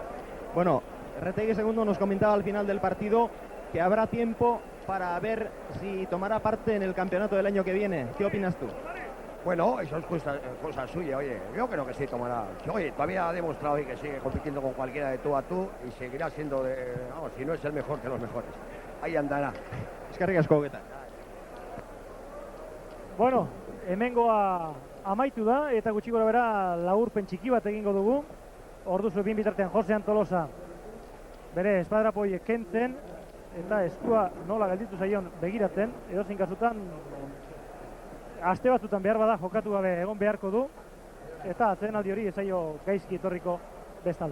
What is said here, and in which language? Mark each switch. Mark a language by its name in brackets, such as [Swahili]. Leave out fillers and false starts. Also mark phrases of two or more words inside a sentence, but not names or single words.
[Spanish] Bueno, Retegui segundo nos comentaba al final del partido que habrá tiempo para ver si tomará parte en el campeonato del año que viene. ¿Qué opinas tú? Bueno, eso es cosa suya, oye, yo creo que sí tomará. Oye, todavía ha demostrado hoy que sigue compitiendo con cualquiera de tú a tú y seguirá siendo vamos, si no es el mejor de los mejores. Ahí andará. [Basque] Eskerrik asko Hogueta. Bueno, hemengoa amaitu da eta gutxi gora bera laburpen txiki bat egingo dugu. Orduzu bin bitartean Josean Tolosa bere espadrapoiek kentzen eta eskua nola gelditu zaion begiratzen, edozein kasutan aste batzutan behar bada jokatu gabe egon beharko du eta atsedenaldi hori ezaio gaizki etorriko bestalde.